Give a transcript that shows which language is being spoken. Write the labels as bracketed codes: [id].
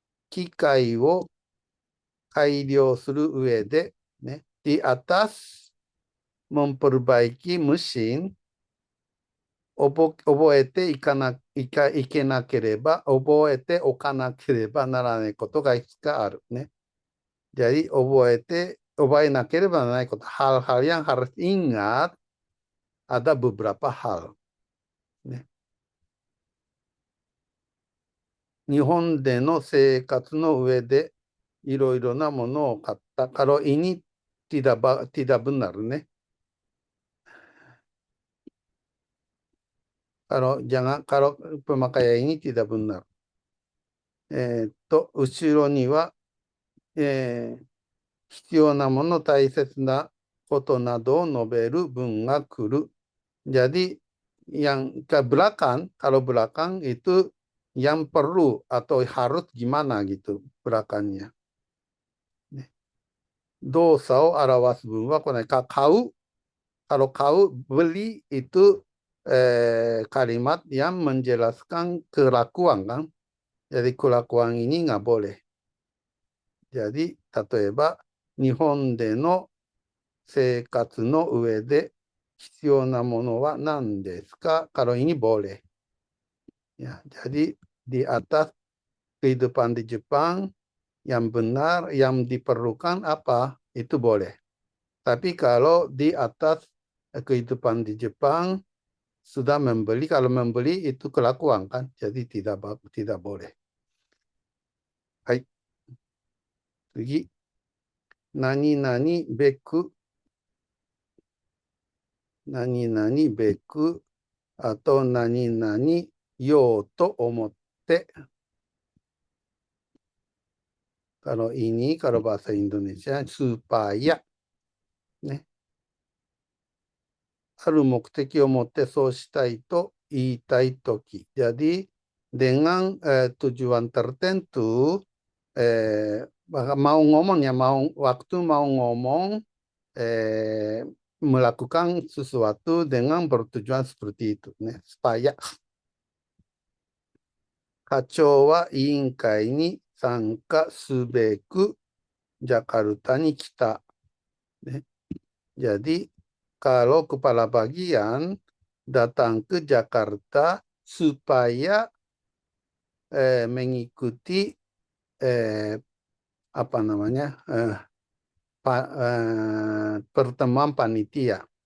[ja] 機械を改良する上で、ね。 [id] di atas memperbaiki mesin, [ja] 覚えていけなければ、覚えておかなければならないことがいくつかあるね。 [id] Jadi [ja] 覚えなければならないこと、 [id] hal-hal yang harus ingat ada beberapa hal。ね。 [ja] 日本での生活の上でいろいろなものを買った。 [id] Kalau ini tidak benar ね。 kalau pemakaian ini tidak benar。 [ja] 後ろには、必要なもの、大切なことなどを述べる文が来る。 [id] Jadi yang ke belakang, kalau belakang itu yang perlu atau harus gimana gitu belakangnya。 [ja] ね、動作を表す文はこれ買う、 [id] Kalau kau beli itu kalimat yang menjelaskan kelakuan kan. Jadi kelakuan ini nggak boleh. [ja] Jadi, 例えば、日本での生活の上で必要なものは何ですか? [id] Kalau ini boleh. Ya, jadi di atas kehidupan di Jepang yang benar, yang diperlukan apa? Itu boleh. Tapi kalau di atas kehidupan di Jepang sudah membeli, kalau membeli itu kelakuan kan, jadi tidak boleh. Hai. 次。 [ja] 何々べく、何々べく、あと何々ようと思って。 [id] Kalau ini, kalau bahasa Indonesia, supaya. ね。 [ja] ある目的を持ってそうしたいと言いたいとき。 [id] Jadi, dengan tujuan tertentu, mau ngomong ya, waktu mau ngomong, melakukan sesuatu dengan bertujuan seperti itu. Né? Supaya [ja] 課長は委員会に参加すべくジャカルタに来た。 Né? [id] Jadi, kalau kepala bagian datang ke Jakarta supaya mengikuti apa namanya pertemuan panitia.